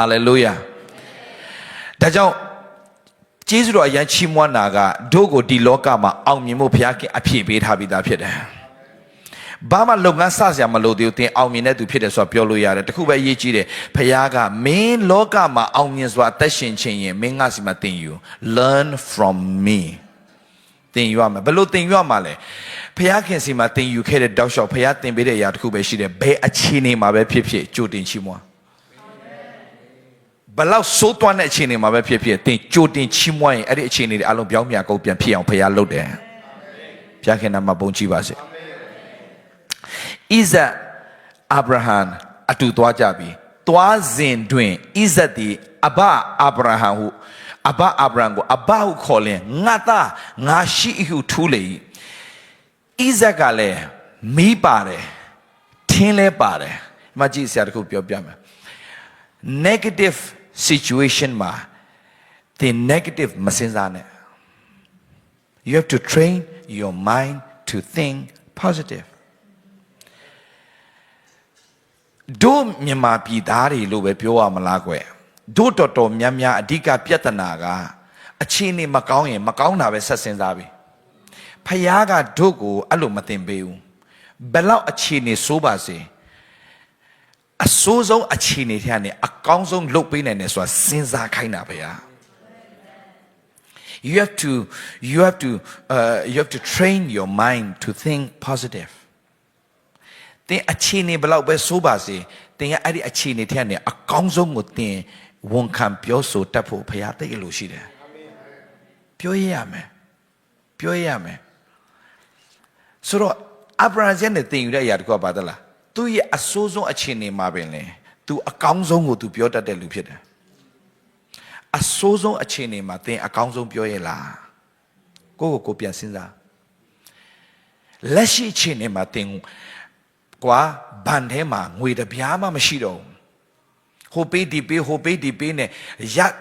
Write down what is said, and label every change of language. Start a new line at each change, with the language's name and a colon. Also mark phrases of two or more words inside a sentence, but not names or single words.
Burmese: လေလုယာဒါကြောင့်ဂျေဇုတော်အရင်ချီးမွမ်းတာကတို့ကိုဒီလောကမှာအောင်မြင်ဖို့ဘုရားခင်အပြည့်ပေးထားပြီးသားဖြစ်တယ်။ဘာမှလုပ်ငန်းစစရာမလိုသေးဘူးသင်အောင်မြင်တဲ့သူဖြစ်တယ်ဆိုတာပြောလို့ရတယ်။တခုပဲအရေးကြီးတယ်ဘုရားကမင်းလောကမှာအောင်မြင်စွာအသက်ရှင်ခြင်းရင်မင်းငါစီမှာသင်ယူ
English: learn from me
Burmese: သင်ယူရမယ်ဘယ်လိုသင်ယူရမှာလဲဘုရားခင်စီမှာသင်ယူခဲ့တဲ့တောက်လျှောက်ဘုရားသင်ပေးတဲ့အရာတခုပဲရှိတယ်ဘယ်အခြေအနေမှာပဲဖြစ်ဖြစ်ကြိုတင်ချီးမွမ်း ဘလောက်စိုးသွမ်းတဲ့အခြေအနေမှာပဲဖြစ်ဖြစ်သင်ကြိုတင်ချီးမွမ်းရင်အဲ့ဒီအခြေအနေတွေအလုံးပြောင်းပြန်ကုန်ပြန်ဖြစ်အောင်ဖခင်လုပ် တယ်။ဖခင်နာမဘုန်းကြီးပါစေ။ဣဇက်အာဗြဟံအတူသွားကြပြီ။သွားစဉ် တွင်ဣဇက်သည်အဘအာဗြဟံဟုအဘအာဗြဟံကိုအဘဟုခေါ်လင်ငါသားငါရှိဟုထူးလေ၏။ဣဇက်ကလည်းမီးပါတယ်ထင်းလဲပါတယ်။မကြည့်စရာတခုပြောပြမယ်။
English: negative situation
Burmese: မှာ
English: the negative
Burmese: မစင်စားနဲ့
English: you have to train your mind to think positive
Burmese: တို့မြန်မာပြည်သားတွေလို့ပဲပြောရမလားကွယ်တို့တော်တော်များများအဓိကပြဿနာကအခြေအနေမကောင်းရင်မကောင်းတာပဲဆက်စင်စားပြီဖခင်ကတို့ကိုအဲ့လိုမသင်ပေးဘူးဘယ်လောက်အခြေအနေဆိုးပါစေအဆိုးဆုံးအခြေအနေထဲကနေအကောင်းဆုံးလုပ်ပေးနိုင်တယ်ဆိုတာစဉ်းစားခိုင်းတာပဲဟာ you
English: have to train your mind to think positive
Burmese: သင်အခြေအနေဘယ်လောက်ပဲဆိုးပါစေသင်ကအဲ့ဒီအခြေအနေထဲကနေအကောင်းဆုံးကိုသင်ဝန်ခံပြောဆိုတတ်ဖို့ဘုရားသိရလို့ရှိတယ်ပြောရမယ် ဆိုတော့အာဗြဟံရဲ့သင်ယူတဲ့အရာတခုကဘာလဲသူရဲ့အဆိုးဆုံးအခြေအနေမှာပင်လေသူအကောင်းဆုံးကိုသူပြောတတ်တဲ့လူဖြစ်တယ်အဆိုးဆုံးအခြေအနေမှာသင်အကောင်းဆုံးပြောရလားကိုပြန်စဉ်းစားလက်ရှိအခြေအနေမှာသင်ကွာဘန်ထဲမှာငွေတပြားမှမရှိတော့ဟိုပေးဒီပေးနဲ့ရ